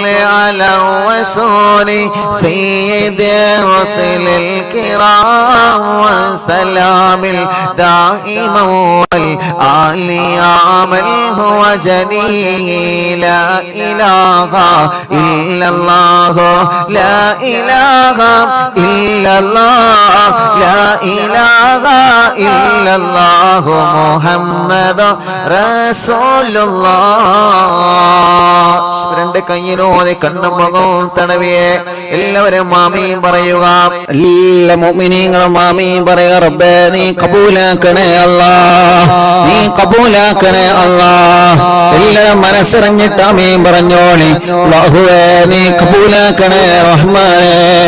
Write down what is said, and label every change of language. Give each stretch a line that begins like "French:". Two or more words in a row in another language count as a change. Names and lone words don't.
Arabic: على الرسول سيد الرسل الكرام وسلام الدائم والآل عمل هو جليل لا إله إلا الله لا إله إلا الله لا إله إلا الله محمد رسول
Malayalam: الله രണ്ട് കയ്യിലോടെ കണ്ണും മുഖവും തടവിയെ എല്ലാവരും ആമീൻ പറയുക എല്ലാ മുഅ്മിനീങ്ങളും ആമീൻ പറയുക റബ്ബേ നീ കബൂലാക്കണേ അല്ലാഹ് നീ കബൂലാക്കണേ അല്ലാഹ് എല്ലാവരും മനസ്സറിഞ്ഞിട്ട് ആമീൻ പറഞ്ഞോളി അല്ലാഹുവേ നീ കബൂലാക്കണേ റഹ്മാനേ